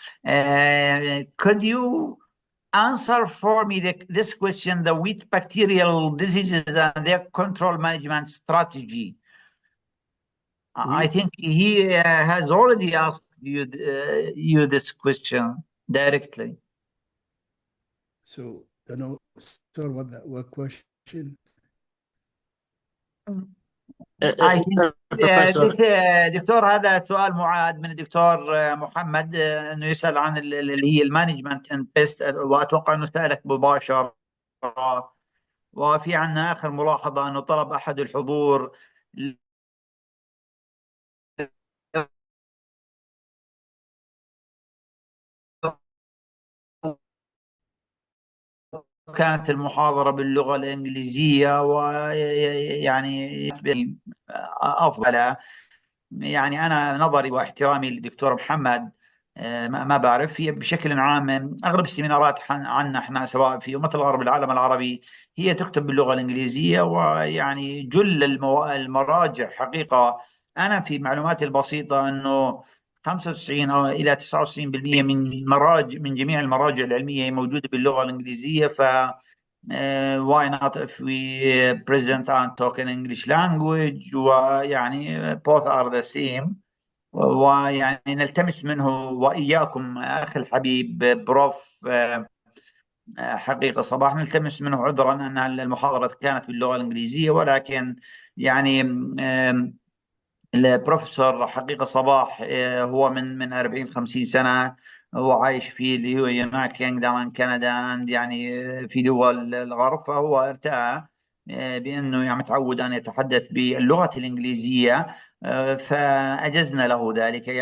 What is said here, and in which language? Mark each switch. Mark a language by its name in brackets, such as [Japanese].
[English] Could you answer for me this question, the wheat bacterial diseases and their control management strategy? I think he has already asked you this question directly. So, don't know, sir, what question? I think [Arabic] دكتور، هذا سؤال معاد من الدكتور محمد، انه يسال عن اللي هي المانجمنت اند بيست، واتوقع انه سالك مباشره. وفي عندنا اخر ملاحظه انه طلب احد الحضور كانت المحاضرة باللغة الإنجليزية، ويعني أفضل. يعني أنا نظري واحترامي للدكتور محمد، ما بعرف، هي بشكل عام أغلب السيمينارات عنا احنا سواء في أمة الغرب العالم العربي هي تكتب باللغة الإنجليزية، ويعني جل المراجع حقيقة، أنا في معلوماتي البسيطة أنه 95 أو إلى 99% من جميع المراجع العلمية موجودة باللغة الإنجليزية. [English] ف why not if we present and talk in English language، [Arabic] ويعني [English] both are the same. [Arabic] ويعني نلتمس منه وإياكم أخي الحبيب بروف حقيقة صباح، نلتمس منه عذرا أن المحاضرة كانت باللغة الإنجليزية، ولكن يعني البروفيسور حقيقة صباح هو من 40 50 سنة هو عايش في اللي هو يونايتد كينجدم كندا، يعني في دول الغرب، فهو ارتأى بأنه يعني متعود أن يتحدث باللغة الإنجليزية، فأجزنا له ذلك.